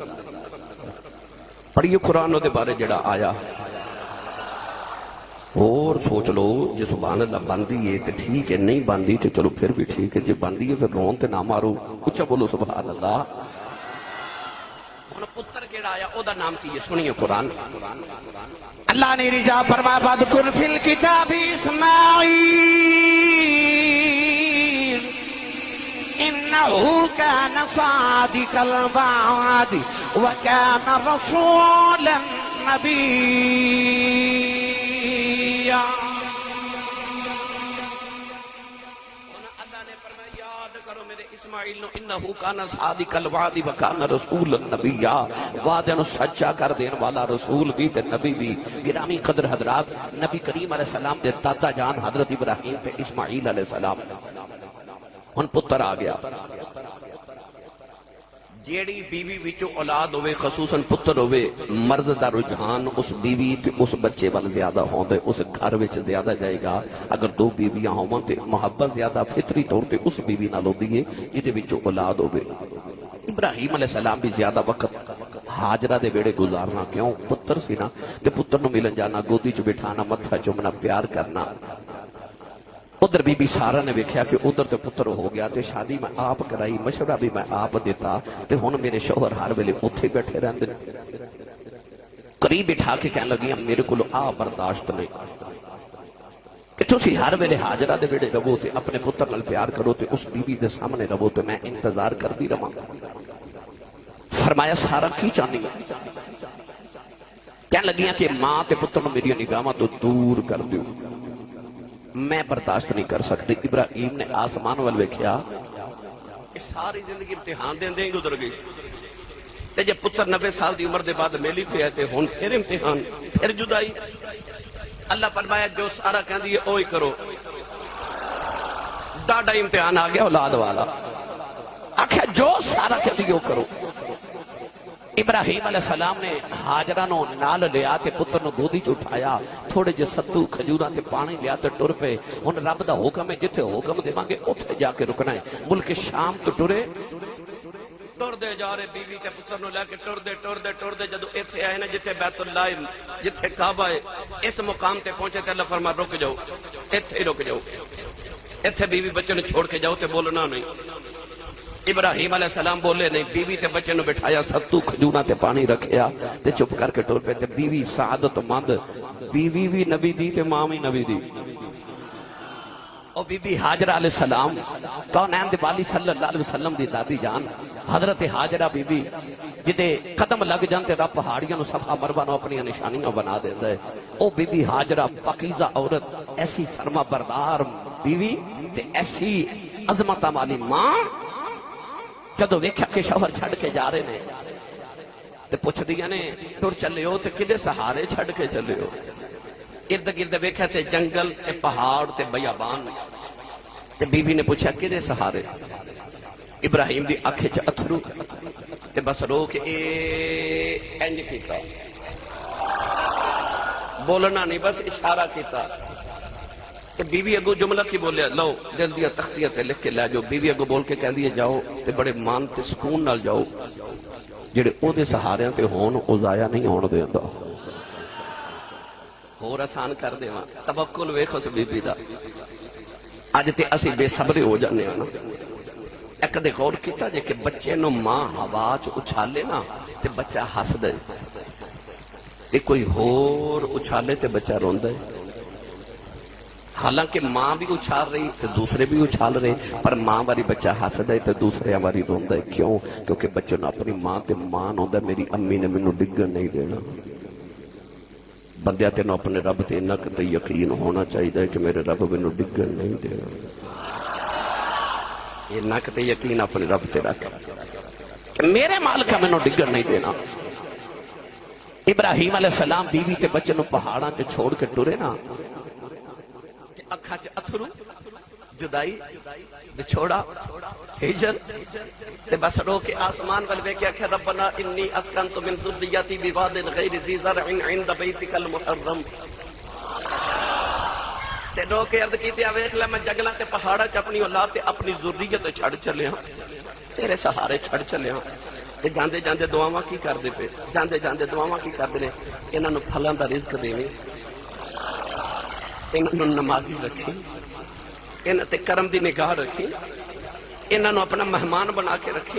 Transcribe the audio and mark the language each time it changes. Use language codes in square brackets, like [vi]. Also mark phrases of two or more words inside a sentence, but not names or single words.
[pa] پڑھیے قرآن دے بارے جڑا آیا، اور سوچ لو جی [ar] سبحان اللہ [pa] باندھی ہے تو ٹھیک ہے، نہیں باندھی تو چلو پھر بھی ٹھیک ہے، جی باندھی ہے پھر رون تے نہ مارو، اچھا بولو [ar] سبحان اللہ۔ [pa] پتر کیڑا آیا او دا نام کی یہ سنیے قرآن۔ اللہ نے رجا فرمایا [ar] وَاذْكُرْ فِي الْكِتَابِ إِسْمَاعِيلَ إنه كان صادق الوعد وكان رسولا نبيا. [pa] اسماعیل نو [ar] انہو کانا صادق الوعد وکانا رسول النبی، [pa] وعدے نو سچا کر دین والا رسول بھی تے نبی بھی. گرامی قدر حضرات، نبی کریم [ar] علیہ السلام [pa] دے دادا جان حضرت ابراہیم تے اسماعیل [ar] علیہ السلام [pa] ہن پتر آ گیا. جیڑی بیوی وچوں اولاد ہوئے، خصوصاً پتر ہوئے، مرد دا رجحان اس بیوی تے اس بچے وال زیادہ ہوندا ہے، اس گھر وچ زیادہ جائے گا. اگر دو بیویاں ہون تے محبت زیادہ فطری طور تے اس بیوی نال ہوندی ہے جدے وچوں اولاد ہوئے. ابراہیم [ar] علیہ السلام [pa] بھی زیادہ وقت ہاجرہ دے بیڑے گزارنا، کیوں؟ پتر سی نا، تے پتر نو ملن جانا، گودی چ بٹھانا، متھا چومنا، پیار کرنا. ادھر بی بی سارا نے ویکھیا کہ ادھر تے پتر ہو گیا تے شادی میں آپ کرائی، مشورہ بھی میں آپ دیتا تے ہن میرے شوہر ہر ویلے اوتھے بیٹھے رہندے. قریب بٹھا کے کہنے لگی میرے کولو آ برداشت نہیں کہ تسی ہر ویلے ہاجرہ دے بیڑے رہو تے اپنے پتر نال پیار کرو تے اس بیوی دے سامنے رہو تے میں انتظار کردی رہاں. فرمایا سارا کی چاہنی ہے؟ کہنے لگیاں کہ ماں تے پتر نو میری نگاہاں تو دور کر دیو، میں برداشت نہیں کر سکتی. ابراہیم نے آسمان وال ویکھیا، ساری زندگی امتحان دیں دیں گزر گئی تے جے پتر 90 سال دی عمر دے بعد میلی پیا تے ہن پھر امتحان، پھر جدائی. اللہ فرمایا جو سارا کہندی ہے اوہی کرو. ڈاڈا امتحان آ گیا اولاد والا، آکھیا جو سارا کہندی ہے وہ کرو. ابراہیم [ar] علیہ السلام [pa] نے ہاجرہ نو نال لیا تے پتر نو گودی چ اٹھایا، تھوڑے جے ستو کھجوراں تے پانی لیا تے ٹر پے. ہن رب دا حکم ہے جتھے حکم دیواں گے اوتھے جا کے رکنا ہے. ملک شام تو ٹرے، ٹر دے جا رہے بیوی تے پتر نو لے کے ٹر دے جدوں ایتھے آئے نا جتھے بیت اللہ ہے، جتھے کعبہ ہے، اس مقام تے پہنچے تے اللہ فرما رک جاؤ، ایتھے ہی رک جاؤ، ایتھے بیوی بچے نو چھوڑ کے جاؤ تے بولنا نہیں. ابراہیم [ar] علیہ السلام [pa] بولے نہیں، بیوی تے بچے نو بٹھایا، ستو کھجوراں تے پانی رکھیا تے چپ کر کے ٹر پے. تے بیوی سعادت مند، بیوی بھی نبی دی تے ماں بھی نبی دی. او بی بی ہاجرہ [ar] علیہ السلام [pa] کونین دے والی [ar] صلی اللہ علیہ وسلم [pa] دی دادی جان حضرت ہاجرہ بی بی جدے قدم لگ جانتے رب پہاڑیاں نو صفا مروا نو اپنی نشانیاں بنا دیندا ہے. او بی بی ہاجرہ پاکیزہ عورت، ایسی فرما بردار بیوی تے ایسی عظمتاں والی ماں، جدو ویکھیا کہ شوہر چھڑ کے جا رہے نے تے پوچھ دیا نے ٹر چلے ہو تے کدے سہارے چھڑ کے چلے ہو؟ ارد گرد ویکھیا تے جنگل تے پہاڑ تے بیابان تے بیوی نے پوچھا کدے سہارے؟ ابراہیم دی اکھے چ اتھرو تے بس رو کے انج کیتا، بولنا نہیں بس اشارہ کیتا. تے بیوی اگو جملہ کی بولیا، لو دل دیا تختیاں تے لکھ کے لے جاؤ. بیوی اگو بول کے کہہ دیے جاؤ تے بڑے مان تے سکون نال جاؤ، جڑے او دے سہاریاں تے ہون او ضائع نہیں ہون دیندا. ہور آسان کر دیواں، توکل ویکھ اس بیوی دا. اج تے اسی بے صبرے ہو جانے ہاں نا. ایک دے غور کیتا جے کہ بچے نو ماں ہوا چ اچھالے نا تے بچہ ہسدا ہے، تے کوئی ہور اچھالے تے بچہ روندا ہے. حالانکہ ماں بھی اچھال رہی تو دوسرے بھی اچھال رہے، پر ماں واری بچہ ہسدا ہے تو دوسرے واری روندا ہے. کیوں؟ کیونکہ بچے نو اپنی ماں تے مان ہوندا میری امی نے مینوں ڈگن نہیں دینا. بندیا تینوں اپنے رب تے انہاں تے یقین ہونا چاہیے کہ میرے رب مینوں ڈگن نہیں دینا. انہاں تے یقین اپنے رب تے رکھ کہ میرے مالک مینوں ڈگن نہیں دینا. ابراہیم [ar] علیہ السلام [pa] بیوی تے بچے نو پہاڑاں تے چھوڑ کے ٹرے نا، اکھاں چ اتھرو، جدائی، بچھوڑا، ہجر تے بس رو کے آسمان ول ویکھیا کہ [ar] ربنا انی اسکنت من ذریتی بواد غیر ذی زرع عند بیتک المحرم. [pa] تے رو کے عرض کیتی آ ویکھ لے میں جنگلاں تے پہاڑاں چ اپنی اولاد تے اپنی ذریت چھڑ چلیا، تیرے سہارے چھڑ چلیا. تے جاندے جاندے دعاواں کی کردے پے، جاندے جاندے دعاواں کی کردے نے، انہاں نو پھلاں دا رزق دیویں، انہوں نے نمازی رکھی، انہوں نے کرم دی نگاہ رکھی، انہوں نے اپنا مہمان بنا کے رکھی.